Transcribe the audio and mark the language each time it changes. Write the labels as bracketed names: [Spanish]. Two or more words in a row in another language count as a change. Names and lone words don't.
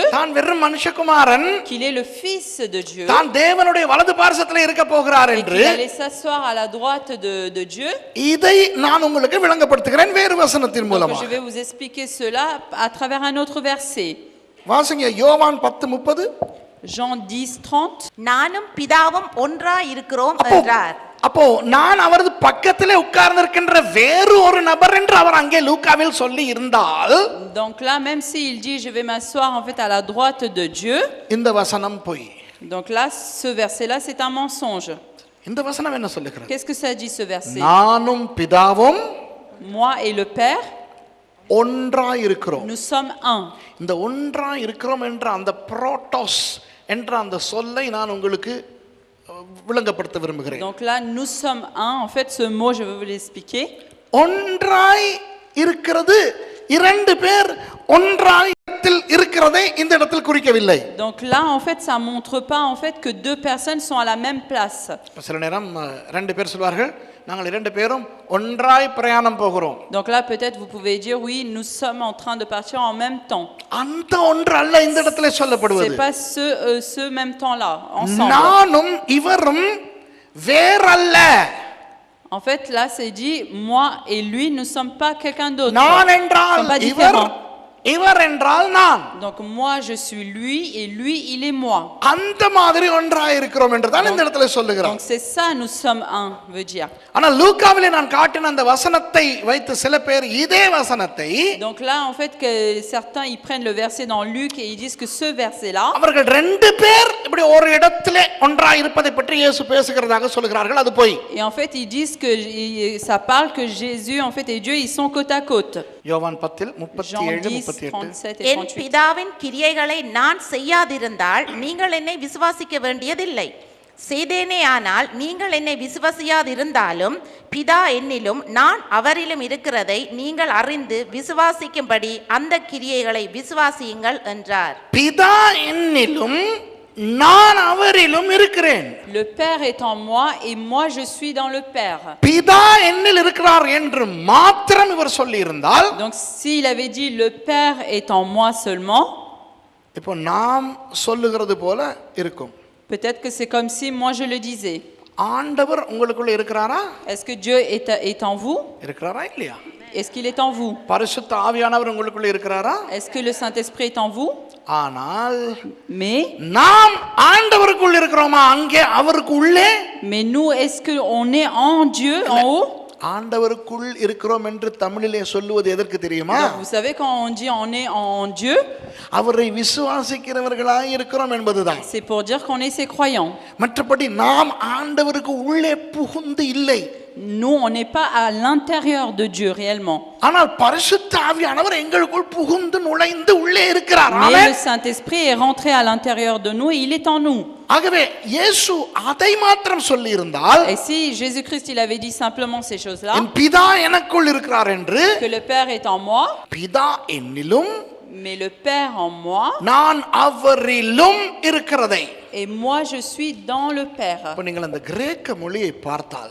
[Tamil] தான் வெறும் மனுஷகுமாரன், [French] qu'il est le fils de Dieu, [Tamil] தான் தேவனுடைய வலது பார்சத்தில் இருக்க போகிறார் [French] et [Tamil] என்று [French] qu'il allait s'asseoir à la droite de Dieu. [Tamil] இதை நான் உங்களுக்கு விளங்கப்படுத்துகிறேன் வேறு வசனத்தின் [French] Donc [Tamil] மூலமாக. [French] je vais vous expliquer cela à travers un autre verset. [Tamil] வாசிங்க யோவான் 10:30. [French] Jean 10:30. [Tamil] நானும் பிதாவும் ஒன்றாய் இருக்கிறோம் என்றார். அப்போ நான் அவரது பக்கத்திலே உட்கார்ந்திருக்கின்ற வேறு ஒரு நபர் என்று அவர் அங்கே லூக்காவில் சொல்லி இருந்தால், [French] Donc là même s'il dit je vais m'asseoir en fait à la droite de Dieu, [Tamil] இந்த வசனம் பொய். [French] donc là ce verset là c'est un mensonge. [Tamil] இந்த வசனம் என்ன சொல்லுகிறது? [French] Qu'est-ce que ça dit ce verset? [Tamil] நானும் பிதாவும் [French] Moi et le Père, [Tamil] ஒன்றாய் இருக்கிறோம். [French] nous sommes un. [Tamil] இந்த ஒன்றாய் இருக்கிறோம் என்ற அந்த புரோட்டோஸ் என்ற அந்த சொல்லை நான் உங்களுக்கு விளங்கப்படுத்த விரும்புகிறேன். [French] Donc là nous sommes un. En fait ce mot je vais vous l'expliquer. [Tamil] ஒன்றாய் இருக்கிறது, இரண்டு பேர் ஒன்றாய் இருக்கிறதை இந்த இடத்தில் குறிக்கவில்லை. [French] Donc là en fait ça montre pas en fait que deux personnes sont à la même place. [Tamil] சில நேரம் ரெண்டு பேர் சொல்வார்கள், நாங்கள் இரண்டு பேரும் ஒன்றாய் பிரயாணம் போகிறோம். [French] Donc là peut-être vous pouvez dire oui nous sommes en train de partir en même temps. [Tamil] அந்த ஒன்று அல்ல இந்த இடத்துல சொல்லப்படுவது. [French] C'est pas ce même temps là ensemble. [Tamil] நானும் இவரும் வேறல்ல. [French] En fait là c'est dit moi et lui ne sommes pas quelqu'un d'autre. [Tamil] நான் என்றால் இவர், இவர் என்றால் நான். [French] Donc moi je suis lui et lui il est moi. [Tamil] அந்த மாதிரி ஒன்றாய் இருக்கிறோம் என்று தான் இந்த இடத்துல சொல்லுகிறார். [French] Donc c'est ça nous sommes un veut dire. [Tamil] ஆனா லூக்காவிலே நான் காட்டின அந்த வசனத்தை வைத்து சில பேர் இதே வசனத்தை, [French] Donc là en fait que certains ils prennent le verset dans Luc et ils disent que ce verset là [Tamil] அவர்கள் ரெண்டு பேர் இப்படி ஒரு இடத்திலே ஒன்றாய் இருப்பதை பற்றி இயேசு பேசுகிறதாக சொல்கிறார்கள், அது போய். [French] et en fait ils disent que ça parle que Jésus en fait et Dieu ils sont côte à côte. [Tamil] யோவான் 10:37-38. என் பிதாவின் கிரியைகளை நான் செய்யாதிருந்தால் நீங்கள் என்னை விசுவாசிக்க வேண்டியதில்லை. செய்தேனே ஆனால் நீங்கள் என்னை விசுவாசியாதிருந்தாலும் பிதா என்னிலும் நான் அவரிலும் இருக்கிறதை நீங்கள் அறிந்து விசுவாசிக்கும்படி அந்த கிரியைகளை விசுவாசியுங்கள் என்றார். பிதா என்னிலும் நான் அவரிலும் இருக்கிறேன். [French] Le Père est en moi et moi je suis dans le Père. [Tamil] பிதா என்னில் இருக்கிறார் என்று மாத்திரம் இவர் சொல்லி இருந்தால், [French] Donc s'il avait dit le Père est en moi seulement, [Tamil] இப்போ நாம் சொல்லுகிறது போல இருக்கும். [French] peut-être que c'est comme si moi je le disais. [Tamil] ஆண்டவர் உங்களுக்குள்ள இருக்கிறாரா? [French] Est-ce que Dieu est en vous? [Tamil] இருக்கிறாரா இல்லையா? [French] Est-ce qu'il est en vous? [Tamil] பரிசுத்த ஆவியானவர் உங்களுக்குள்ள இருக்கிறாரா? [French] Est-ce que le Saint-Esprit est en vous? [Tamil] ஆனால் [French] Mais [Tamil] நாம் ஆண்டவருக்குள் இருக்கிறோமா அங்கே அவருக்கு உள்ளே? [French] mais nous est-ce que on est en Dieu en haut? [Tamil] ஆண்டவருக்குள் இருக்கிறோம் என்று தமிழிலே சொல்லுவது எதற்கு தெரியுமா? [French] Donc, vous savez quand on dit on est en Dieu, [Tamil] அவரை விசுவாசிக்கிறவர்களாய் இருக்கிறோம் என்பதுதான். [French] c'est pour dire qu'on est ses croyants. [Tamil] மற்றபடி நாம் ஆண்டவருக்கு உள்ளே புகுந்து இல்லை. [French] Nous on n'est pas à l'intérieur de Dieu réellement. [Tamil] ஆனால் பரிசுத்த ஆவியானவர் எங்களுக்குள் புகுந்து நுழைந்து உள்ளே இருக்கிறார். [French] Mais [Tamil] ஆமென். [French] le Saint-Esprit est rentré à l'intérieur de nous et il est en nous. [Tamil] ஆகவே இயேசு அதை மாத்திரம் சொல்லி இருந்தால் [French] Et si Jésus-Christ il avait dit simplement ces choses-là, [Tamil] என் பிதா எனக்குள் இருக்கிறார் என்று, [French] que le Père est en moi, [Tamil] பிதா என்னிலும் [French] mais le Père en moi, [Tamil] நான் அவரிலும் இருக்கிறதை. [French] et moi je suis dans le Père. [Tamil] இப்ப நீங்கள் அந்த கிரேக்க மொழியை பார்த்தால்,